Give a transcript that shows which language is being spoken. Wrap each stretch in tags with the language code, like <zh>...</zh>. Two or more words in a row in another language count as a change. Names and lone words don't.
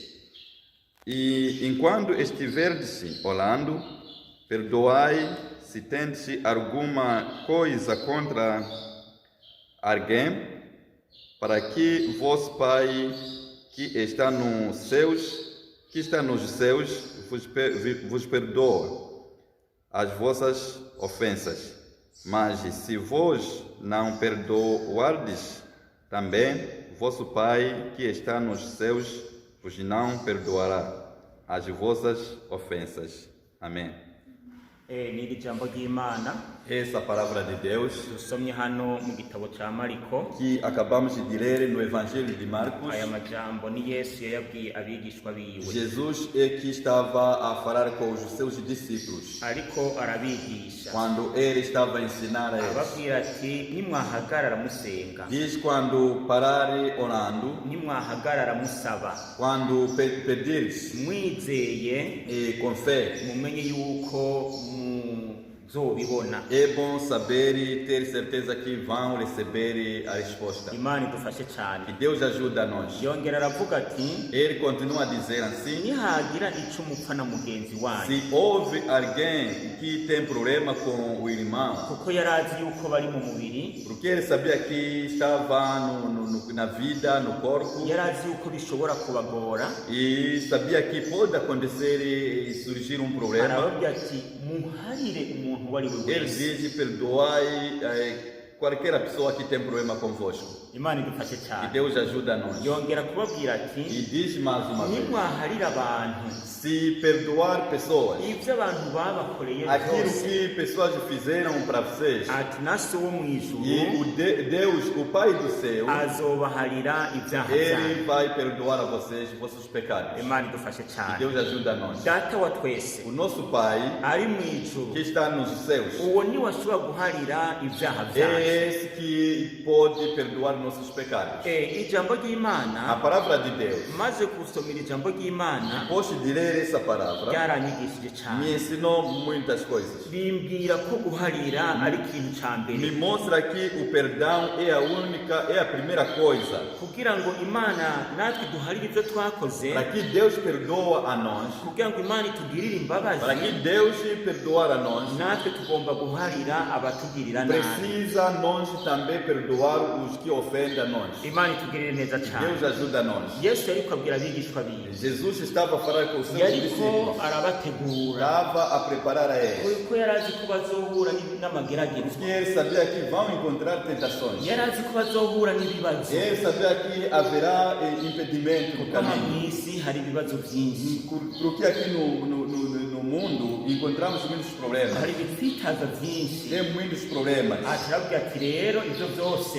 <pt>E enquanto estiverdes orando, perdoai se tendes alguma coisa contra alguém, para que vosso Pai que está nos céus vos perdoe as vossas ofensas. Mas se vos não perdoardes, também vosso Pai que está nos céus vos não perdoará as vossas ofensas. Amém.</pt> <rn>N'iri jambo ry'Imana</rn> <pt>Essa palavra de Deus</pt> <rn>dusomye hano mu gitabo cya Mariko.</rn> <pt>que acabamos de ler no Evangelho de Marcos.</pt> <rn>Aya majambo ni Yesu yayabwiye abigishwa biwe,</rn> <pt>Jesus é que estava a falar com os seus discípulos</pt> <rn>ariko arabigisha</rn> <pt>quando ele estava a ensinar a eles.</pt> <rn>ababwira ati nimwahagarara musenga,</rn> <pt>Diz quando pararem orando,</pt> <rn>nimwahagarara musaba,</rn> <pt>quando pedires</pt> <rn>mwizeye</rn> <pt>e com fé.</pt> <rn>mumenye yuko muzobibona.</rn> <pt>É bom saber e ter certeza que vão receber a resposta.</pt> <rn>Imana idufashe</rn> <pt>Que</pt> <rn>cyane.</rn> <pt>Deus ajuda nós.</pt> <rn>Yongera aravuga ati</rn> <pt>Ele continua a dizer assim:</pt> <rn>nihagira icyo mupfa na mugenzi wanyu,</rn> <pt>se houve alguém que tem problema com o irmão,</pt> <rn>kuko yari azi yuko bari mu mubiri,</rn> <pt>porque ele sabia que estava na vida, no corpo,</pt> <rn>yari azi yuko bishobora kubagora,</rn> <pt>e sabia que pode acontecer e surgir um problema.</pt> <rn>arababwira ati muharire umuntu uwo ari we</rn> <pt>Ele</pt> <rn>wese.</rn> <pt>diz: perdoai qualquer pessoa que tem problema convosco.</pt> <rn>Imana idufashe</rn> <pt>E</pt> <rn>cyane.</rn> <pt>Deus ajuda nós.</pt> <rn>Yongera kubabwira ati</rn> <pt>E diz mais uma vez:</pt> <rn>nimwaharira abantu</rn> <pt>se perdoar pessoas,</pt> <rn>ibyo abantu babakoreye</rn> <pt>aquilo</pt> <rn>byose,</rn> <pt>que pessoas fizeram para vocês,</pt> <rn>ati na so wo mu</rn> <pt>e</pt> <rn>ijuru</rn> <pt>Deus, o Pai do céu,</pt> <rn>azobaharira ibyaha</rn> <pt>Ele</pt> <rn>byanyu.</rn> <pt>vai perdoar a vocês vossos pecados.</pt> <rn>Imana idufashe</rn> <pt>E</pt> <rn>cyane.</rn> <pt>Deus ajuda nós.</pt> <rn>Data wa twese</rn> <pt>O nosso Pai,</pt> <rn>ari mu ijuru,</rn> <pt>que está nos céus,</pt> <rn>uwo ni washobora guharira ibyaha byanyu.</rn> <pt>é esse que pode perdoar nossos pecados.</pt> <rn>Ijambo</rn> <pt>A</pt> <rn>ry'Imana,</rn> <pt>palavra de Deus,</pt> <rn>maze gusomera ijambo ry'Imana,</rn> <pt>depois de ler essa palavra,</pt> <rn>ryaranyigishije</rn> <pt>me</pt> <rn>cyane.</rn> <pt>ensinou muitas coisas.</pt> <rn>Bimbwira ko guharira ari ikintu cya</rn> <pt>Me</pt> <rn>mbere,</rn> <pt>mostra que o perdão é a primeira coisa.</pt> <rn>kugira ngo Imana natwe duharire ibyo twakoze,</rn> <pt>Para que Deus perdoa a nós,</pt> <rn>kugira ngo Imana itugirire</rn> <pt>para</pt> <rn>imbabazi,</rn> <pt>que Deus perdoar a nós,</pt> <rn>natwe tugomba guharira abatugirira nabi.</rn> <pt>precisa nós também perdoar os que ofendem a nós.</pt> <rn>Imana itugirire neza</rn> <pt>Deus</pt> <rn>cyane.</rn> <pt>ajuda nós.</pt> <rn>Yesu yariko abwira abigishwa biwe,</rn> <pt>Jesus estava a falar com os seus</pt> <rn>yariko</rn> <pt>discípulos,</pt> <rn>arabategura,</rn> <pt>estava a preparar a eles,</pt> <rn>kuko yari azi ko bazohura n'amageragezwa,</rn> <pt>porque ele sabia que vão encontrar tentações.</pt> <rn>yari azi ko bazohura n'ibibazo,</rn> <pt>Ele sabia que haverá impedimento no</pt> <rn>kuko hano</rn> <pt>caminho.</pt> <rn>mu isi hari ibibazo byinshi,</rn> <pt>Porque aqui no mundo encontramos muitos problemas.</pt> <rn>hari ibitwitaza byinshi.</rn> <pt>Tem muitos problemas.</pt> <rn>Arabwira ati rero ibyo byose</rn>